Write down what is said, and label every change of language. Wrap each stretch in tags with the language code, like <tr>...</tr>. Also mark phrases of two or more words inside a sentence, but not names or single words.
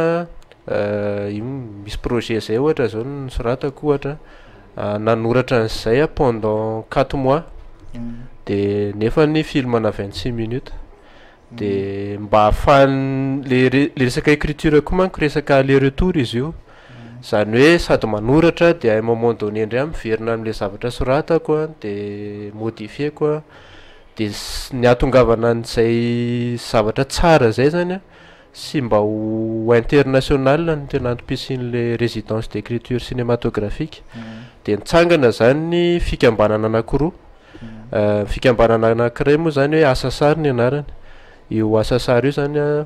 <mg>misy projet zay ohatra zao nosoratako ohatra nanoratra an'izay</mg> <fr>pendant 4 mois</fr> <mg>dia nefa ny film na 26 minutes dia mba ahafahany le resaka écriture koa manko resaka</mg> <fr>aller retour</fr> <mg>izy io zany hoe sady manoratra dia</mg> <fr>à moment donné</fr> <mg>indray miverina amin'le zavatra soratako dia modifieko dia ny atongavana an'izay zavatra tsara zay zany sy mba ho international ny tena antom-pisin'le</mg> <fr>résidence d'écriture cinématographique</fr> <mg>dia nitsangana zany ny fikambanana anankiroa fikambanana anankiray moa zany hoe asasary ny anarany io asasary io zany</mg>